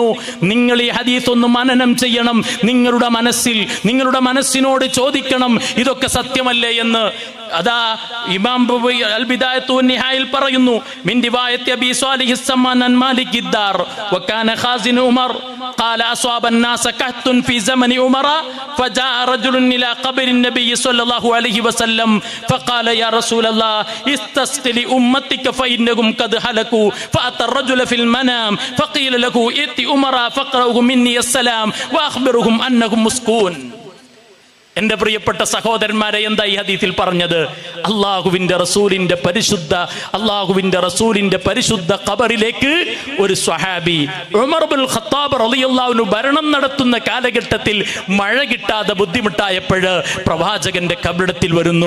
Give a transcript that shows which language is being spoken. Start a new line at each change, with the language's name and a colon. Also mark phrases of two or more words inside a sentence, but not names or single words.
Malayalam: നിങ്ങൾ ഈ ഹദീസ് ഒന്ന് മനനം ചെയ്യണം. നിങ്ങളുടെ നിങ്ങളുടെ മനസ്സിനോട് ചോദിക്കണം, ഇതൊക്കെ സത്യമല്ലേ എന്ന്. അതാ ഇമാം അൽ ബിദായത്തു വൻ നിഹായയിൽ പറയുന്നു,
Arabic: من رواية أبي صالح السمان عن مالك الدار وكان خازن عمر قال أصاب الناس كهت في زمن عمر فجاء رجل الى قبر النبي صلى الله عليه وسلم فقال يا رسول الله استسقي لامتك فانهم قد هلكوا فاتى الرجل في المنام فقيل له ائت عمر فقرأه مني السلام واخبرهم انهم مسكون.
Malayalam: എന്റെ പ്രിയപ്പെട്ട സഹോദരന്മാരെ, എന്താ ഈ ഹദീസിൽ പറഞ്ഞത്? അള്ളാഹുവിന്റെ റസൂലിന്റെ പരിശുദ്ധ ഖബറിലേക്ക് ഒരു സ്വഹാബി ഉമർ ബിൻ ഖത്താബ്
Arabic: رضي الله عنه
Malayalam: ഭരണം നടത്തുന്ന കാലഘട്ടത്തിൽ മഴ കിട്ടാതെ ബുദ്ധിമുട്ടായപ്പോൾ പ്രവാചകന്റെ ഖബറിടത്തിൽ വരുന്നു.